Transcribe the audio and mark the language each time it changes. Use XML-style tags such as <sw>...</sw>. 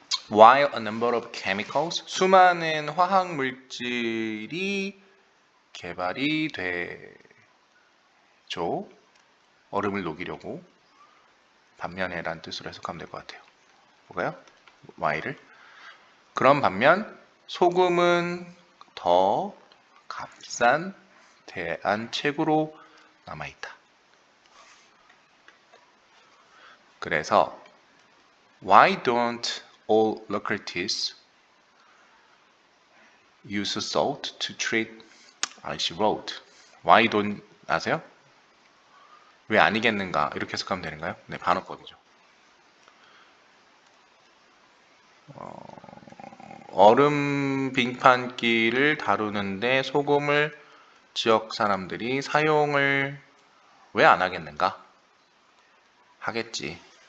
<en>While a number of chemicals,</en> <ko>수많은 화학 물질이 개발이 되죠. 얼음을 녹이려고. 반면에란 뜻으로 해석하면 될 것 같아요. 뭐가요? while을. 그런 반면 소금은 더 값싼 대안책으로 남아있다. 그래서</ko> <en>Why don't all localities use salt to treat icy road? Why don't</en> <ko>아세요? 왜 아니겠는가? 이렇게 해석하면 되는가요? 네, 반어법이죠. 얼음 빙판길을 다루는데 소금을 지역 사람들이 사용을 왜 안 하겠는가? 하겠지.</ko>